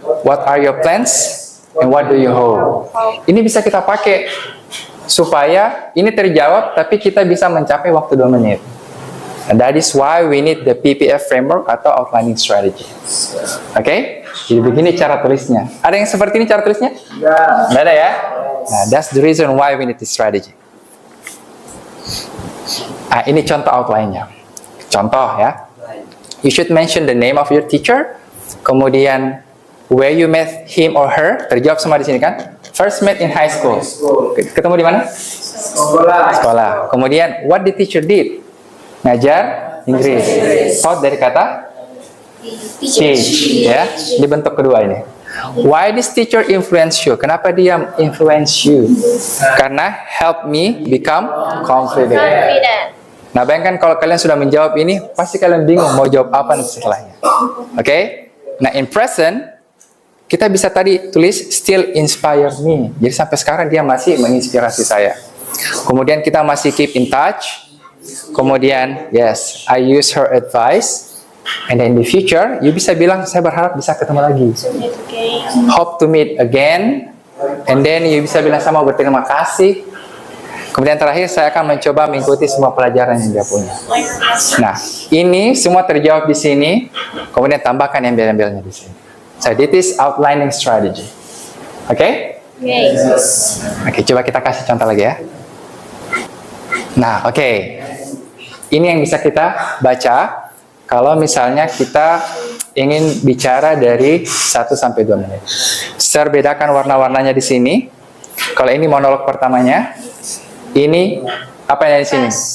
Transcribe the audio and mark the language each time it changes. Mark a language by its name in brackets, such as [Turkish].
[English] What are your plans? And what do you hope? [Indonesian] Ini bisa kita pakai supaya ini terjawab, tapi kita bisa mencapai waktu 2 menit. [English] And that is why we need the PPF framework atau outlining strategy. Oke? [Indonesian] Jadi begini cara tulisnya. Ada yang seperti ini cara tulisnya? Nggak ada ya? [English] Nah, that's the reason why we need this strategy. [Indonesian] Nah, ini contoh outline-nya. Contoh ya. [English] You should mention the name of your teacher, [Indonesian] kemudian [English] where you met him or her, [Indonesian] terjawab semua di sini kan? [English] First met in high school. [Indonesian] Ketemu di mana? Sekolah. [English] Kemudian what the teacher did? [Indonesian] Ngajar Inggris. Taught dari kata teach, ya. Di bentuk kedua ini. [English] Why this teacher influence you? [Indonesian] Kenapa dia [English] influence you? [Indonesian] Karena [English] help me become confident. [Indonesian] Nah, bayangkan kalau kalian sudah menjawab ini, pasti kalian bingung mau jawab apa nanti setelahnya. Oke? Nah, [English] in present, [Indonesian] kita bisa tadi tulis [English] still inspire me. [Indonesian] Jadi sampai sekarang dia masih menginspirasi saya. Kemudian kita masih keep in touch. [English] Kemudian, yes, I use her advice. And then in the future, you [Indonesian] bisa bilang, saya berharap bisa ketemu lagi. [English] Hope to meet again. And then you [Indonesian] bisa bilang, saya mau berterima kasih. Kemudian terakhir, saya akan mencoba mengikuti semua pelajaran yang dia punya. Nah, ini semua terjawab di sini. Kemudian tambahkan embel-embelnya di sini. [English] So, this is outlining strategy. [Indonesian] Oke? Oke, coba kita kasih contoh lagi ya. Nah, oke. Ini yang bisa kita baca kalau misalnya kita ingin bicara dari 1 sampai 2 menit. Saya bedakan warna-warnanya di sini. Kalau ini monolog pertamanya, ini apa yang di sini?